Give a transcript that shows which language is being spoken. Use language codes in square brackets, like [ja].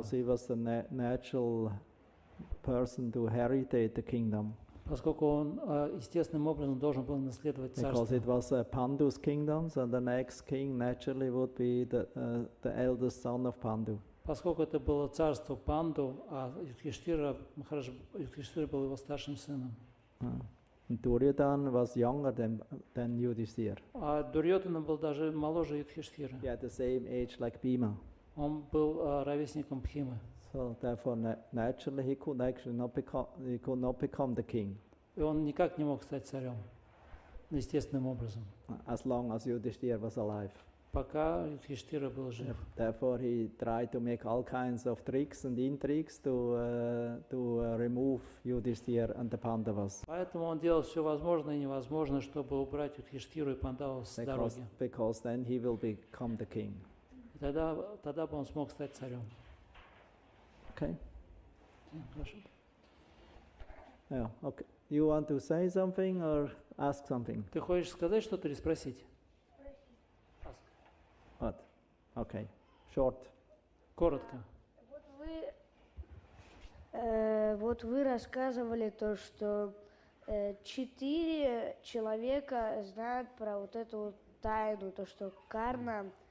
[en] Because he was the natural person to inherit the kingdom. [ru] Поскольку он естественным образом должен был наследовать царство. [en] Because it was Pandu's kingdom, so the next king naturally would be the eldest son of Pandu. [ru] Поскольку это было царство Панду, а Юдхиштхира был его старшим сыном. [en] Duryodhana was younger than Yudhishthira. [ru] А Дурьодхана был даже моложе Юдхиштхира. [en] He had the same age like Bhima. [ru] Он был ровесником Бхимы. [en] So therefore, naturally, he could not become the king. [ru] И он никак не мог стать царем естественным образом. [en] As long as Yudhishthira was alive. [ru] Пока Юдхиштхира был жив. [en] Therefore, he tried to make all kinds of tricks and intrigues to remove Yudhishthira and the Pandavas. [ru] Поэтому он делал все возможное и невозможное, чтобы убрать Юдхиштхиру и Пандавов с дороги. [en] Because then he will become the king. [ru] Тогда бы он смог стать царем. [en] Okay. [ru] Хорошо. [en] Yeah. Okay. You want to say something or ask something? [ru] Ты хочешь сказать что-то или спросить? [en] What? Okay. Short. [ru] Коротко. Вот вы рассказывали то, что 4 человека знают про вот эту вот тайну, то, что карма.